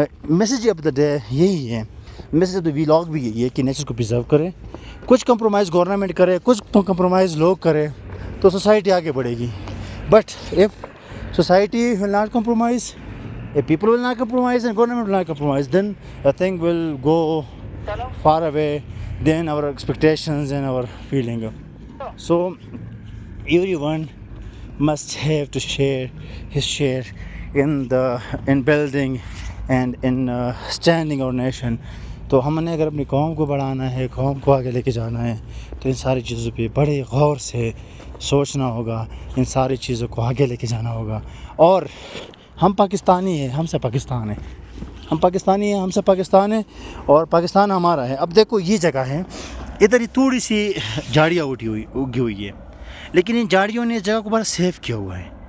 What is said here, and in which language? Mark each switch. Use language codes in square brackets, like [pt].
[en] message of the day [ur] یہی ہے، [en] message of the vlog [ur] بھی یہی ہے کہ نیچر کو پریزرو کریں، کچھ کمپرومائز گورنمنٹ کرے، کچھ کمپرومائز لوگ کرے تو سوسائٹی آگے بڑھے گی، [en] But if society will not compromise, if people will not compromise and government will not compromise, then the thing will go far away than our expectations and our feeling. So everyone must have to share his share in building and in standing our nation. [ur] تو ہم نے اگر اپنی قوم کو بڑھانا ہے، قوم کو آگے لے کے جانا ہے، تو ان ساری چیزوں پہ بڑے غور سے سوچنا ہوگا، ان ساری چیزوں کو آگے لے کے جانا ہوگا۔ اور ہم پاکستانی ہیں، ہم سے پاکستان ہے، ہم پاکستانی ہیں، ہم سے پاکستان ہے، اور پاکستان ہمارا ہے۔ اب دیکھو یہ جگہ ہے، ادھر ہی تھوڑی سی جھاڑیاں اگی ہوئی ہے، لیکن ان جھاڑیوں نے اس جگہ کو بڑا سیف کیا ہوا ہے،